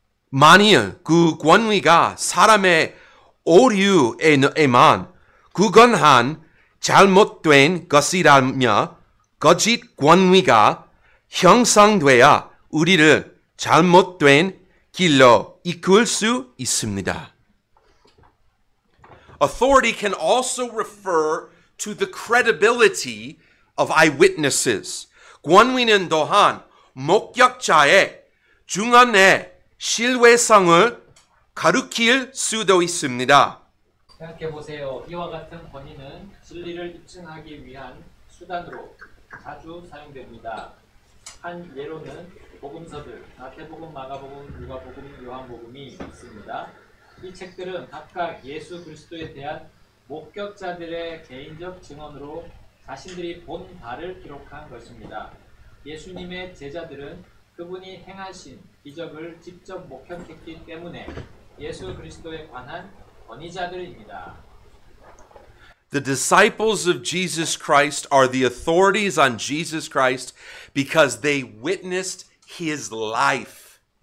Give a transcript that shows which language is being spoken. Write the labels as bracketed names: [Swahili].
[Korean] 만일 그 권위가 사람의 오류에만 구건한 잘못된 것이라며 거짓 권위가 형성되어 우리를 잘못된 길로 이끌 수 있습니다. [English] Authority can also refer to the credibility of eyewitnesses. [Korean] 권위는 또한 목격자의 중언의 신뢰성을 가리킬 수도 있습니다. 생각해보세요. 이와 같은 권위는 진리를 입증하기 위한 수단으로 자주 사용됩니다. 한 예로는 복음서들, 마태복음, 마가복음, 누가복음, 요한복음이 있습니다. 이 책들은 각각 예수 그리스도에 대한 목격자들의 개인적 증언으로 자신들이 본 바를 기록한 것입니다. 예수님의 제자들은 그분이 행하신 기적을 직접 목격했기 때문에 예수 그리스도에 관한 권위자들입니다. [English] The disciples of Jesus Christ are the authorities on Jesus Christ because they witnessed his life.